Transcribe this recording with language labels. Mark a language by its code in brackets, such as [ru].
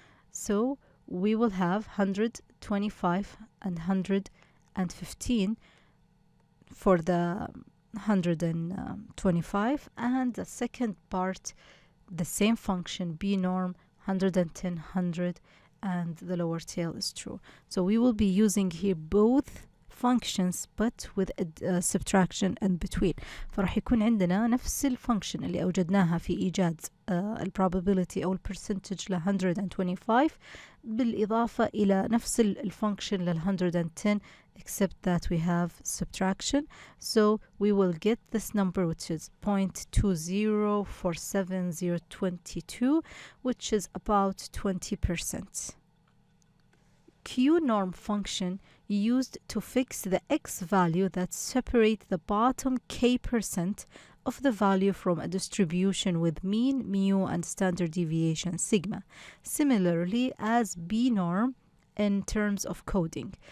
[en] So we will have 125 and 115 for the 125, and the second part, the same function, B norm, 110, 100, and the lower tail is true. So we will be using here both functions but with a subtraction in between. [ar] فراح يكون عندنا نفس الفانكشن اللي أوجدناها في إيجاد probability أو percentage ل 125 بالإضافة إلى نفس الفانكشن لل 110, [en] except that we have subtraction. So we will get this number, which is 0.2047022, which is about 20%. Q norm function used to fix the x value that separate the bottom k% of the value from a distribution with mean, mu, and standard deviation, sigma, similarly as B norm in terms of coding.